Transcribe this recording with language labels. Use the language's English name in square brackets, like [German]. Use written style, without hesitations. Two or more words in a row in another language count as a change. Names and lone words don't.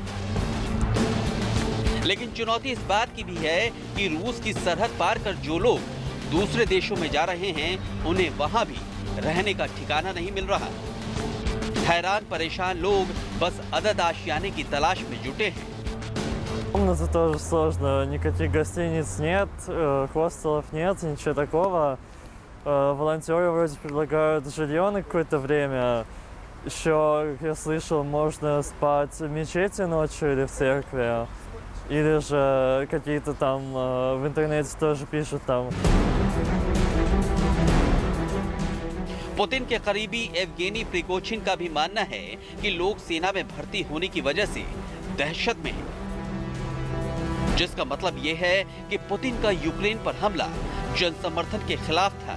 [Hindi] लेकिन चुनौती इस बात की भी है कि रूस की सरहद पार कर जो लोग दूसरे देशों में जा रहे हैं, उन्हें वहां भी रहने का ठिकाना नहीं मिल रहा। हैरान परेशान लोग बस अदद आशियाने की तलाश में जुटे हैं। [Russian] Комната тоже сложно, никаких гостиниц нет, хостелов нет, ничего такого. Волонтеры вроде предлагают жилье на какое-то время. Еще, как я слышал, можно спать в мечети ночью или в церкви. Или же какие-то там в интернете тоже пишут там. [Hindi] पुतिन के करीबी एवगेनी प्रिगोजिन का भी मानना है कि लोग सेना में भर्ती होने की वजह से दहशत में हैं, जिसका मतलब ये है कि पुतिन का यूक्रेन पर हमला जनसमर्थन के खिलाफ था।